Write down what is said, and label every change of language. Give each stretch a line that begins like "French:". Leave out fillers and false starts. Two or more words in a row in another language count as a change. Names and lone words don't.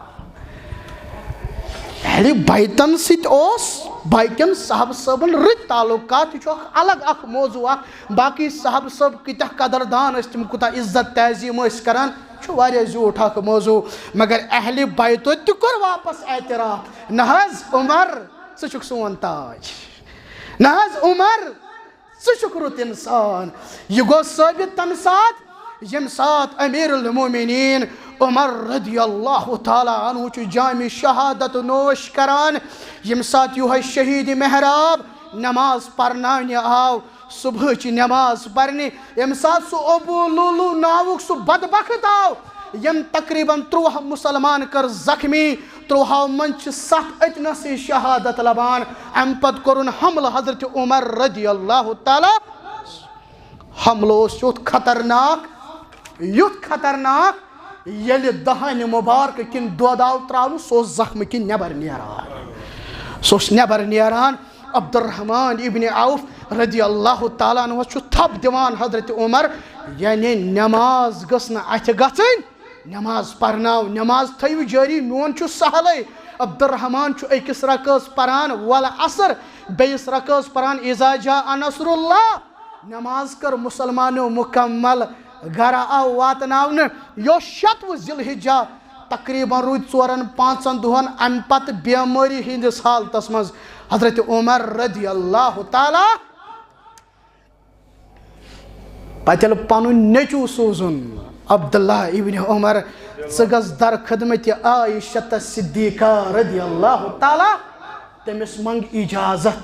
Kashmiri: اہل بیتن ست باقین صاحب صٲبن رٕتۍ تعلقات یہ الگ اخ موضوع باقی صاحب صٲب کتیا قدردان تم کوتاہ عزت تعظیم کران واریاہ زیوٗٹھ اخ موضوع مگر اہل بیتو تہِ کوٚر واپس اعتراف نہ حظ عمر ژٕ چھُکھ سون تاج نہ حظ عمر ژٕ چھُکھ رُت انسان یہ گو ثٲبت تمہِ ساتہٕ ییٚمہِ ساتہٕ امیر المومنین عمر
Arabic: رضی اللہ تعالیٰ عنہ
Kashmiri: چھُ جامِ شہادت نوش کران ییٚمہِ ساتہٕ یِہوے شہید محراب نماز پرناونہِ آو صبحٕچ نماز پرنہِ ییٚمہِ ساتہٕ سُہ ابو لولو ناوُک سُہ بدبخت آو یم تقریباً 13 مسلمان کر زخمی 13 منٛز چھِ 7 أتنسٕے شہادت لبان امہِ پتہٕ کوٚرُن حملہٕ حضرت عمر
Arabic: رضی اللہ تعالیٰ
Kashmiri: حملہٕ اوس یُتھ خطرناک ییٚلہِ دہانہِ مُبارکہٕ کِنۍ دۄد آو تراونہٕ سُہ اوس زخمہٕ کِنۍ نٮ۪بر نیران عبدالرحمان ابن عوف
Arabic: رضی اللہ تعالیٰ عنہ
Kashmiri: چھُ تھپ دِوان حضرت عمر یعنی نماز گٔژھ نہٕ اَتھِ گژھٕنۍ نماز پرناو نماز تھٲیِو جٲری میون چھُ سہلٕے عبدالرحمان چھُ أکِس رکٲژ پران والعصر بیٚیِس رکٲژ پران
Arabic: اذا جاء نصر اللہ
Kashmiri: نماز کٔر مُسلمانو مُکمل گرا آو واتناونہٕ یہِ اوس شتوُہ ذی الحجہ تقریباً روٗدۍ 4-5 دۄہن امہِ پتہٕ بیمٲری ہٕنٛدِس حالتس منٛز حضرت عمر
Arabic: رضی اللہ تعالیٰ
Kashmiri: پتہٕ ییٚلہِ پنُن نیٚچوٗ سوٗزُن عبداللہ ابن عمر ژٕ گژھ در خدمتِ عائشہ صدیقہ
Arabic: رضی اللہ تعالیٰ
Kashmiri: تٔمِس منٛگ اجازت